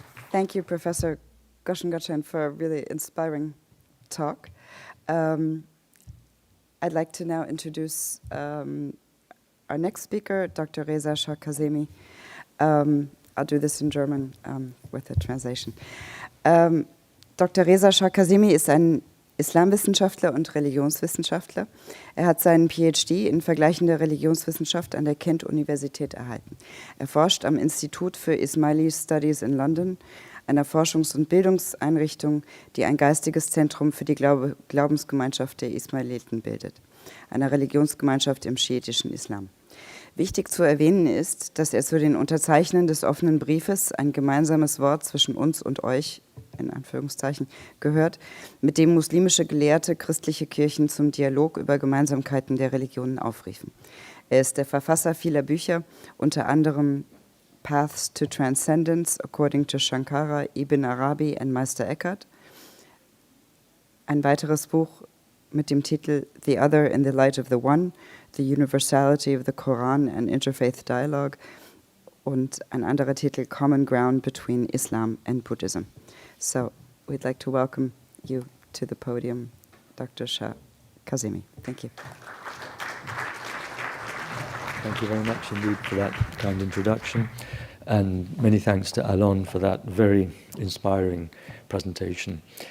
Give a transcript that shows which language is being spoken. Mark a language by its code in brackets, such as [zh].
[en] Thank you, Professor Goshen-Gottstein, for a really inspiring talk. I'd like to now introduce our next speaker, Dr. Reza Shah-Kazemi. I'll do this in German with the translation. Dr. [de] Reza Shah-Kazemi ist ein Islamwissenschaftler und Religionswissenschaftler. Er hat seinen PhD in vergleichender Religionswissenschaft an der Kent-Universität erhalten. Er forscht am Institut für Ismaili Studies in London, einer Forschungs- und Bildungseinrichtung, die ein geistiges Zentrum für die Glaubensgemeinschaft der Ismailiten bildet, einer Religionsgemeinschaft im schiitischen Islam. Wichtig zu erwähnen ist, dass er zu den Unterzeichnern des offenen Briefes, ein gemeinsames Wort zwischen uns und euch, in Anführungszeichen, gehört, mit dem muslimische Gelehrte christliche Kirchen zum Dialog über Gemeinsamkeiten der Religionen aufriefen. Er ist der Verfasser vieler Bücher, unter anderem Paths to Transcendence, according to Shankara, Ibn Arabi and Meister Eckhart. Ein weiteres Buch mit dem Titel The Other in the Light of the One, The Universality of the Quran and Interfaith Dialogue und ein anderer Titel Common Ground Between Islam and Buddhism. [en] So we'd like to welcome you to the podium, Dr. Shah-Kazemi. Thank you. Thank you very much indeed for that kind introduction, and many thanks to Alon for that very inspiring presentation.